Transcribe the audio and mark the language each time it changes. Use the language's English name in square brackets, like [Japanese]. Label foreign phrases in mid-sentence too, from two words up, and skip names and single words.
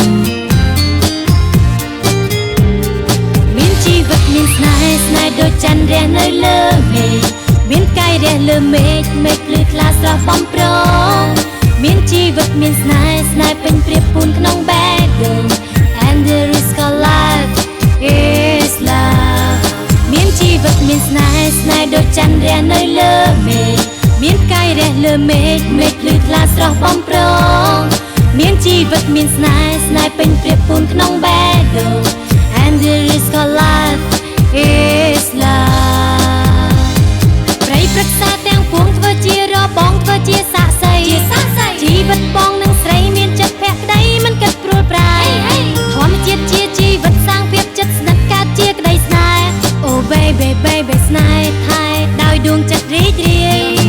[Khmer] មានជីវិតមានស្នេហ៍ស្នេហ៍ដូចច័ន្ទរះនៅលើមេឃមានកាយរះលើមេឃមេឃភ្លឺថ្លាស្រស់បំប្រងមានជីវិតមានស្នេហ៍ស្នេហ៍ពេញព្រៀបពូនក្នុងបេះដូង and [English] there is called life is love [Khmer] មានជីវិតមានស្នេហ៍ស្នេហ៍ដូចច័ន្ទរះនៅលើមេឃមានកាយរះលើមេឃមេឃភ្លឺ ថ្លាស្រស់បំប្រងមានជីវិតមានស្នេហ៍ស្នេហ៍ពេញព្រៀបពូនក្នុងបេះដូង [English] and there is called life is love [Khmer] ប្រៃព្រឹក្សាទាំងពួងធ្វើជារបងធ្វើជាសាក្សីជីវិតបងនឹងស្រីមានចិត្តភក្តីមិនគិតព្រួលប្រាយធម្មជាតិជាជីវិតសាងភាពចិត្តស្និទ្ធកើតជាក្តីស្នេហ៍ [English] Oh baby baby [Khmer] ស្នេហ៍ថែដោយដួងចិត្តរីករាយ